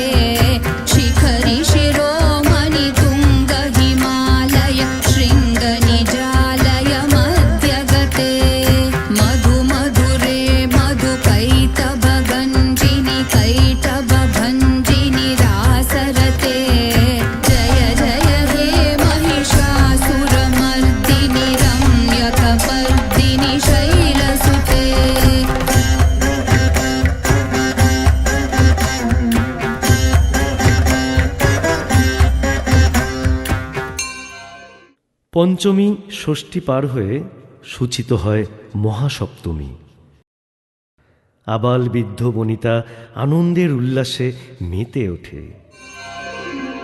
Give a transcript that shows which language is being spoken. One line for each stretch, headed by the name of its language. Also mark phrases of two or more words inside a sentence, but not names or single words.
Sanskrit: शिखरि शिरोमणि तुङ्ग हिमालय शृङ्ग निजालय मध्यगते मधु मधुरे मधु कैटभ गञ्जिनि कैटभ भञ्जिनि रासरते जय जय हे महिषासुरमर्दिनि रम्यकपर्दिनि शैलसुते।
Bangla: পঞ্চমী ষষ্ঠী পার হয়ে সূচিত হয় মহাসপ্তমী। আবাল বৃদ্ধ বনিতা আনন্দের উল্লাসে মেতে ওঠে।